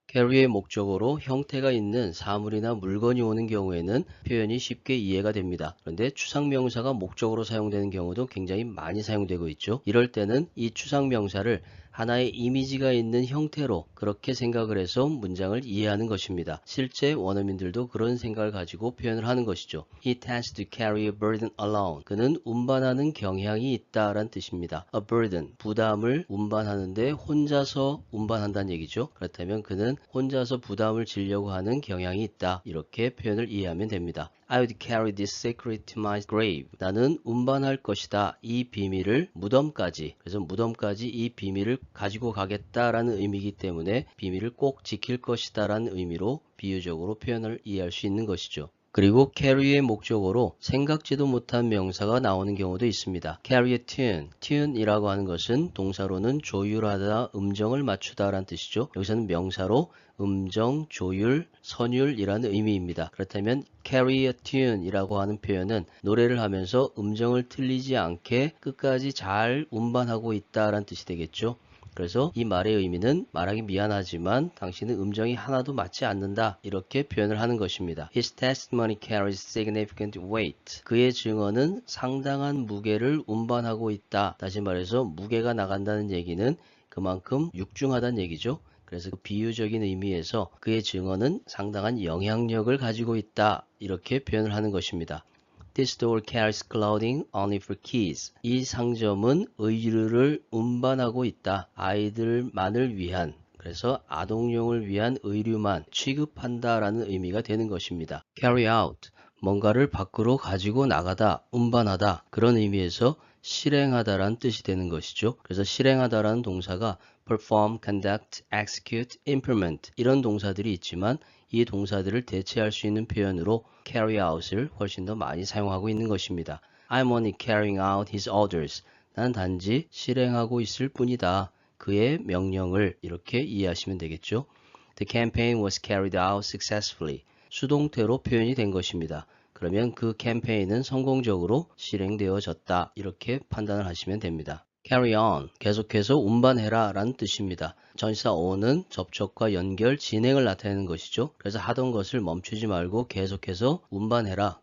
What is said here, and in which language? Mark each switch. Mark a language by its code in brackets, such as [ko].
[ko] carry의 목적어로 형태가 있는 사물이나 물건이 오는 경우에는 표현이 쉽게 이해가 됩니다. 그런데 추상명사가 목적어로 사용되는 경우도 굉장히 많이 사용되고 있죠. 이럴 때는 이 추상명사를 하나의 이미지가 있는 형태로 그렇게 생각을 해서 문장을 이해하는 것입니다. 실제 원어민들도 그런 생각을 가지고 표현을 하는 것이죠. [en] He tends to carry a burden alone. [ko] 그는 운반하는 경향이 있다라는 뜻입니다. [en] A burden, [ko] 부담을 운반하는데 혼자서 운반한다는 얘기죠. 그렇다면 그는 혼자서 부담을 지려고 하는 경향이 있다. 이렇게 표현을 이해하면 됩니다. [en] I would carry this secret to my grave. [ko] 나는 운반할 것이다. 이 비밀을 무덤까지. 그래서 무덤까지 이 비밀을 가지고 가겠다라는 의미이기 때문에 비밀을 꼭 지킬 것이다라는 의미로 비유적으로 표현을 이해할 수 있는 것이죠. 그리고 carry의 목적어로 생각지도 못한 명사가 나오는 경우도 있습니다. [en] carry a tune. [ko] tune이라고 하는 것은 동사로는 조율하다, 음정을 맞추다 라는 뜻이죠. 여기서는 명사로 음정, 조율, 선율이라는 의미입니다. 그렇다면 [en] carry a tune [ko] 이라고 하는 표현은 노래를 하면서 음정을 틀리지 않게 끝까지 잘 운반하고 있다라는 뜻이 되겠죠. 그래서 이 말의 의미는 말하기 미안하지만 당신은 음정이 하나도 맞지 않는다 이렇게 표현을 하는 것입니다. [en] His testimony carries significant weight. [ko] 그의 증언은 상당한 무게를 운반하고 있다. 다시 말해서 무게가 나간다는 얘기는 그만큼 육중하다는 얘기죠. 그래서 그 비유적인 의미에서 그의 증언은 상당한 영향력을 가지고 있다 이렇게 표현을 하는 것입니다. [en] This store carries clothing only for kids. [ko] 이 상점은 의류를 운반하고 있다. 아이들만을 위한 그래서 아동용을 위한 의류만 취급한다라는 의미가 되는 것입니다. Carry out, 뭔가를 밖으로 가지고 나가다, 운반하다 그런 의미에서 실행하다라는 뜻이 되는 것이죠. 그래서 실행하다라는 동사가 perform, conduct, execute, implement 이런 동사들이 있지만 이 동사들을 대체할 수 있는 표현으로 carry out을 훨씬 더 많이 사용하고 있는 것입니다. [en] I'm only carrying out his orders. [ko] 난 단지 실행하고 있을 뿐이다. 그의 명령을 이렇게 이해하시면 되겠죠. [en] The campaign was carried out successfully. [ko] 수동태로 표현이 된 것입니다. 그러면 그 캠페인은 성공적으로 실행되어졌다. 이렇게 판단을 하시면 됩니다. carry on, 계속해서 운반해라 라는 뜻입니다. 전치사 on은 접촉과 연결, 진행을 나타내는 것이죠. 그래서 하던 것을 멈추지 말고 계속해서 운반해라.